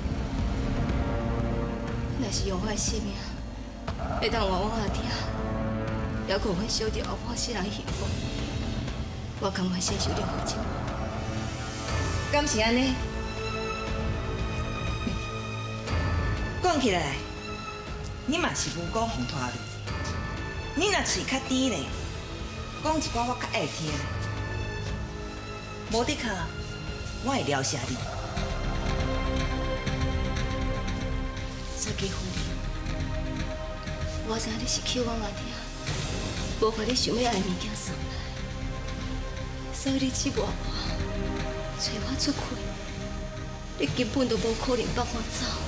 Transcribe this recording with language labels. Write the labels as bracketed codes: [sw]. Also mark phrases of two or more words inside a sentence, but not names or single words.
[nan] 若是用我的性命，会当换我阿爹，还佫阮小弟后半世人幸福，我甘愿承受任何结果。敢是安尼？讲起来，你嘛是无辜红拖路。你若喙较甜咧，讲一寡我较爱听咧，无的确。我会了解你。沙基夫人，我知你是求我阿爹，无把你想要爱的物件送来，所以你只外我，找我出气，你根本都无可能放我走。